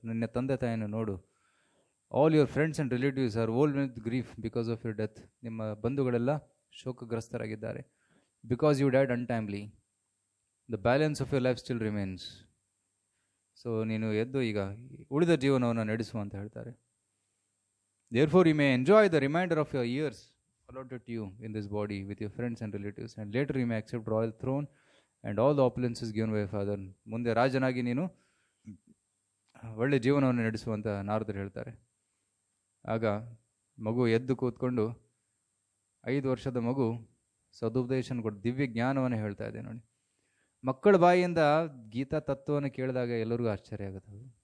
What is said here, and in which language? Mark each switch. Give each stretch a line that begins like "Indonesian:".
Kannada: ನಿನ್ನ ತಂದೆ ತಾಯಿಯನ್ನು ನೋಡು.
English: All your friends and relatives are old with grief because of your death.
Kannada: ನಿಮ್ಮ ಬಂಧುಗಳೆಲ್ಲ ಶೋಕಗ್ರಸ್ತರಾಗಿದ್ದಾರೆ.
English: Because you dad untimely, the balance of your life still remains.
Kannada: So ನೀನು ಎದ್ದು ಈಗ ಉಳಿದ ಜೀವನವನ್ನು ನಡೆಸು ಅಂತ ಹೇಳ್ತಾರೆ.
English: Therefore you may enjoy the reminder of your years allotted to you in this body with your friends and relatives, and later you may accept royal throne and all the opulences given by Father.
Kannada: ಮುಂದೆ ರಾಜನಾಗಿ ನೀನು ಒಳ್ಳೆ ಜೀವನವನ್ನು ನಡೆಸುವಂತ ನಾರದರು ಹೇಳ್ತಾರೆ. ಆಗ ಮಗು ಎದ್ದು ಕೂತ್ಕೊಂಡು 5 ವರ್ಷದ ಮಗು ಸದುಪದೇಶನ ಕೊಟ್ಟು ದಿವ್ಯ ಜ್ಞಾನವನ್ನು ಹೇಳ್ತಾ ಇದೆ ನೋಡಿ. ಮಕ್ಕಳ ಬಾಯಿಯಿಂದ ಗೀತಾ ತತ್ವವನ್ನು ಕೇಳಿದಾಗ ಎಲ್ಲರಿಗೂ ಆಶ್ಚರ್ಯ ಆಗುತ್ತೆ.